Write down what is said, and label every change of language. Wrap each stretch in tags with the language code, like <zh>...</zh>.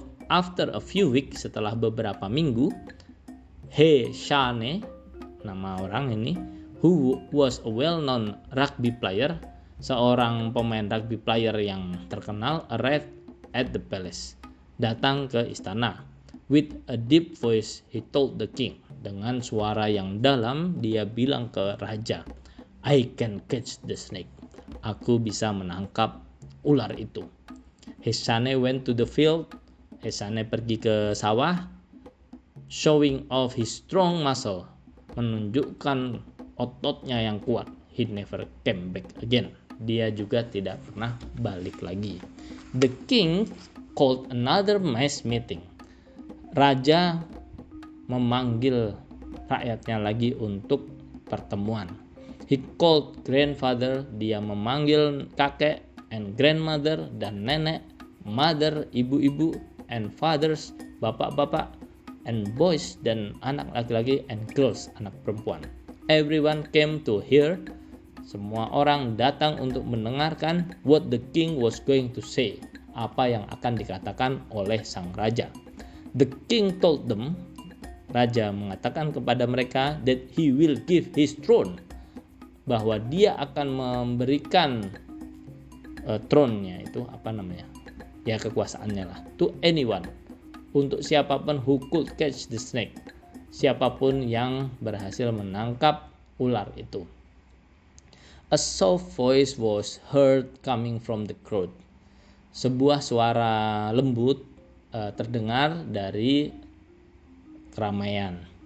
<en>After a few weeks,</en> <id>setelah beberapa minggu,</id> <en>He Shane,</en> <id>nama orang ini,</id> <en>who was a well-known rugby player,</en> <id>seorang pemain rugby player yang terkenal,</id> <en>arrived at the palace,</en> <id>datang ke istana.</id> <en>With a deep voice, he told the king,</en> <id>dengan suara yang dalam, dia bilang ke raja,</id> <en>I can catch the snake.</en> <id>Aku bisa menangkap ular itu.</id> <en>Hesane went to the field.</en> <id>Hesane pergi ke sawah,</id> <en>showing off his strong muscle,</en> <id>menunjukkan ototnya yang kuat.</id> <en>He never came back again.</en> <id>Dia juga tidak pernah balik lagi.</id> <en>The king called another mass meeting.</en> <id>Raja memanggil rakyatnya lagi untuk pertemuan.</id> <en>He called grandfather,</en> <id>dia memanggil kakek,</id> <en>and grandmother,</en> <id>dan nenek,</id> <en>mother,</en> <id>ibu-ibu,</id> <en>and fathers,</en> <id>bapak-bapak,</id> <en>and boys,</en> <id>dan anak laki-laki,</id> <en>and girls,</en> <id>anak perempuan.</id> <en>Everyone came to hear.</en> <id>Semua orang datang untuk mendengarkan</id> <en>what the king was going to say,</en> <id>apa yang akan dikatakan oleh sang raja.</id> <en>The king told them,</en> <id>raja mengatakan kepada mereka,</id> <en>that he will give his throne,</en> <id>bahwa dia akan memberikan throne-nya itu kekuasaannya lah,</id> <en>to anyone,</en> <id>untuk siapapun</id> <en>who could catch the snake,</en> <id>siapapun yang berhasil menangkap ular itu.</id> <en>A soft voice was heard coming from the crowd.</en> <id>Sebuah suara lembut terdengar dari keramaian.</id>